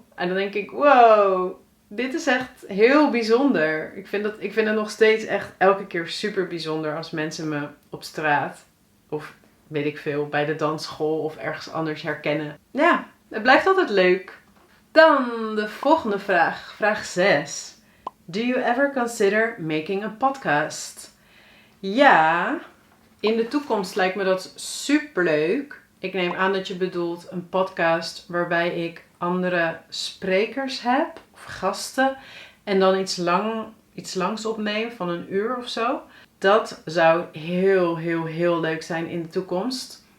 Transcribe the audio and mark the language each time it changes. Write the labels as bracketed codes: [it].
[nl] En dan denk ik, wow, dit is echt heel bijzonder. Ik vind het nog steeds echt elke keer super bijzonder als mensen me op straat of weet ik veel, bij de dansschool of ergens anders herkennen. Ja, het blijft altijd leuk. Dan de volgende vraag. Vraag 6. [en] Do you ever consider making a podcast? [nl] Ja, in de toekomst lijkt me dat superleuk. Ik neem aan dat je bedoelt een podcast waarbij ik andere sprekers heb of gasten en dan iets langs opneem van 1 uur of zo. Dat zou heel leuk zijn in de toekomst.